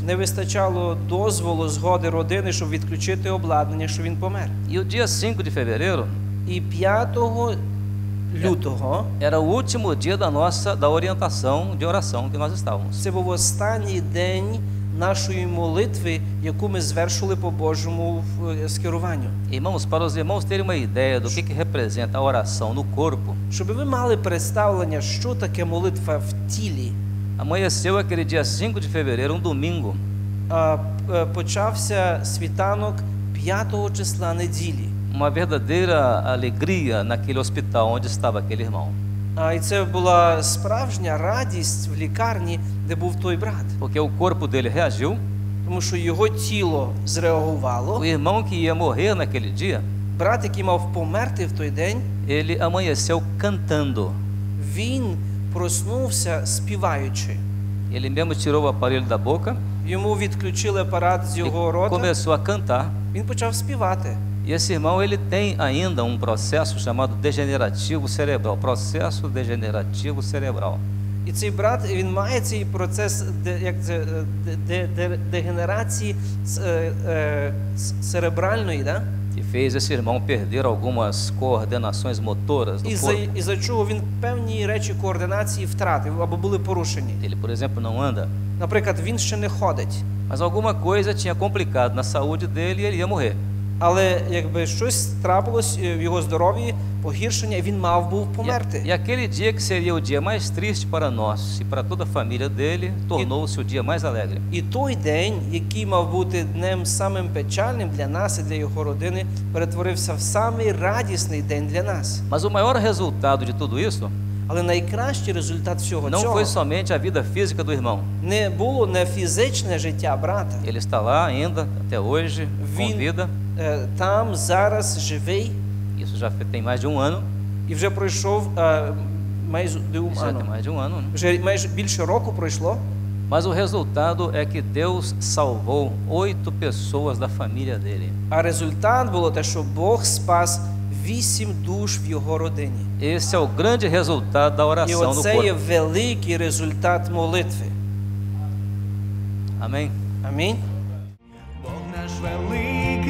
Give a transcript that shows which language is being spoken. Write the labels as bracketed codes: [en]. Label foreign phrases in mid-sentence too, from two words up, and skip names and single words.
[uk] Не вистачало дозволу, згоди родини, щоб відключити обладнання, що він помер. [pt] E o dia 5 de fevereiro [uk] І 5 лютого [pt] era o último dia da orientação de oração que nós estávamos. [uk] це був останній день нашої молитви, яку ми звершили по Божому скеруванню. [pt] Irmãos, para os irmãos terem uma ideia do que representa a oração no corpo, [uk] Щоб ви мали представлення, що таке молитва в тілі. [pt] amanheceu aquele dia 5 de fevereiro, um domingo, [uk] Почався світанок 5 числа неділі. [pt] uma verdadeira alegria naquele hospital onde estava aquele irmão. [uk] І це була справжня радість в лікарні, де був той брат. [pt] Porque o corpo dele reagiu, [uk] Тому що його тіло [pt] o [uk] зреагувало. [pt] irmão que ia morrer naquele dia, [uk] Брат, який мав померти в той день, [pt] ele amanheceu cantando. [uk] він проснувся співаючи. [pt] Ele mesmo tirou o aparelho da boca [uk] Йому відключили апарат з [pt] e [uk] його рота, [pt] começou a cantar. [uk] він почав співати. [pt] E esse irmão, ele tem ainda um processo chamado degenerativo cerebral, processo degenerativo cerebral. [uk] І цей брат, він має цей процес дегенерації церебральної, да? [pt] Que fez esse irmão perder algumas coordenações motoras do corpo. [uk] І за чого він певні речі координації втратив або були порушені. [pt] Ele, por exemplo, não anda, [uk] Наприклад, він ще не ходить, [pt] mas alguma coisa tinha complicado na saúde dele e ele ia morrer. [uk] але якби щось трапилось в його здоров'ї, погіршення, і він мав був [pt] E [uk] померти. [pt] aquele dia que seria o dia mais triste para nós e para toda a família dele, tornou-se o dia mais alegre. [uk] І той день, який мав бути днем самим печальним для нас і для його родини, перетворився в самий радісний день для нас. [pt] Mas o maior resultado de tudo isso [uk] Але найкращий результат всього [pt] não [uk] цього [pt] foi somente a vida física do irmão. [uk] не було не фізичне життя брата. [pt] Ele está lá ainda, até hoje, com vida. [uk] Там зараз живий, [pt] Isso já tem mais de um ano. [uk] і вже пройшов майже [pt] Isso já tem mais de um ano, né? [uk] вже майже більше року пройшло. [pt] Mas o resultado é que Deus salvou 8 pessoas da família dele. [uk] А результат було те, що Бог спас 8 душ в його родині. [pt] Esse é o grande resultado da [uk] І [pt] oração no [uk] оце є [pt] corpo. [uk] великий результат молитви. [pt] Amém? [uk] Амінь. Бог наш великий.